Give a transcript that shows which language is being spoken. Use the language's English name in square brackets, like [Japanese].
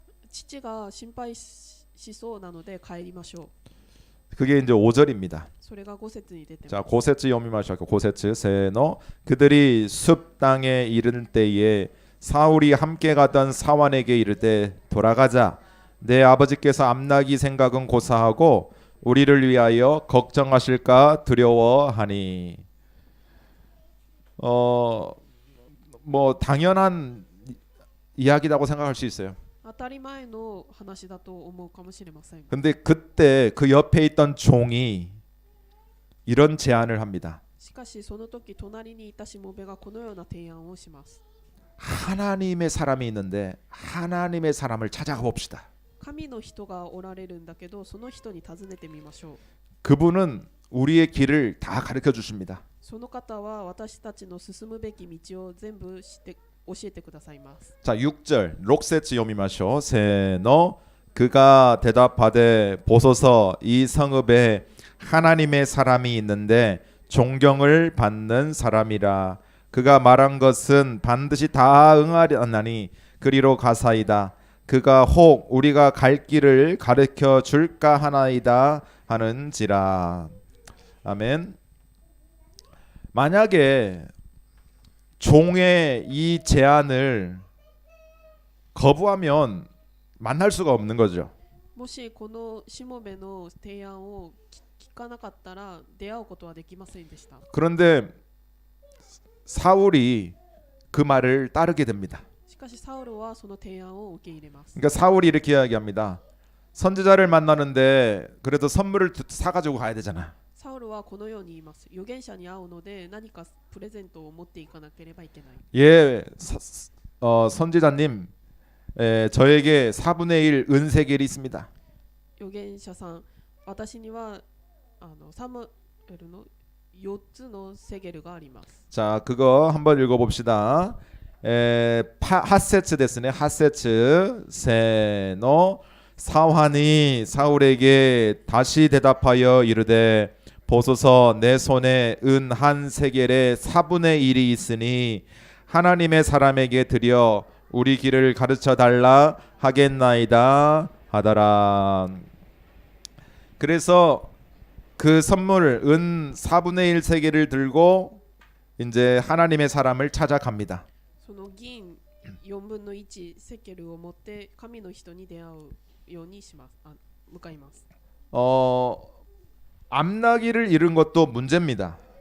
[Japanese] 父が心配しそうなので帰りましょう。 [Korean] 그게 이제 5절입니다. [Japanese] それが5節に出てます。 [Korean] 자, [Japanese] 고세츠 요미마쇼카 고세츠 세노 [Korean] 그들이 숲 땅에 이른 때에 사울이 함께 가던 사환에게 이르되 돌아가자. 내 아버지께서 암나기 생각은 고사하고 우리를 위하여 걱정하실까 두려워하니. 뭐 당연한 이야기라고 생각할 수 있어요. [Japanese] 当たり前の話だと思うかもしれません。 [Korean] 근데 그때 그 옆에 있던 종이 이런 제안을 합니다. [Japanese] しかしその時隣にいたしもべがこのような提案をします。 [Korean] 하나님의 사람이 있는데 하나님의 사람을 찾아가 봅시다. [Japanese] 神の人がおられるんだけどその人に尋ねてみましょう。 [Korean] 그분은 우리의 길을 다 가르쳐 주십니다. [Japanese] その方は私たちの進むべき道を全部教えてくださいます。 [Korean] 자, 6절 [Japanese] 록세츠 요미마쇼 세노 [Korean] 그가 대답하되 보소서 이 성읍에 하나님의 사람이 있는데 존경을 받는 사람이라. 그가 말한 것은 반드시 다 응하려나니 그리로 가사이다. 그가 혹 우리가 갈 길을 가르쳐 줄까 하나이다 하는지라. 아멘. 만약에 종의 이 제안을 거부하면 만날 수가 없는 거죠. [Japanese] もしこのしもべの提案を聞かなかったら出会うことはできませんでした。 [Korean] 그런데 사울이 그 말을 따르게 됩니다. [Japanese] しかしサウルはその提案を受け入れます。 [Korean] 그러니까 사울이 이렇게 이야기합니다. 선지자를 만나는데 그래도 선물을 사가지고 가야 되잖아. [Japanese] サウルはこのように言います。預言者に会うので何かプレゼントを持っていかなければいけない。 [Korean] 예, 선지자님, 저에게 4분의 1 은세겔이 있습니다. [Japanese] 預言者さん、私にはサムエルの4つのセゲルがあります。 [Korean] 자, 그거 한번 읽어봅시다. 핫세츠 됐으네. [Japanese] 핫세츠 세노 [Korean] 사환이 사울에게 다시 대답하여 이르되 보소서 내 손에 은 한 세겔의 4분의 1이 있으니 하나님의 사람에게 드려 우리 길을 가르쳐 달라 하겠나이다 하더라. 그래서 그 선물 은 4분의 1 세겔을 들고 이제 하나님의 사람을 찾아갑니다. [Japanese] その銀4分の1セケルを持って神の人に出会うようにします。向かいます。 [Korean] 암나기를 잃은 것도 문제입니다.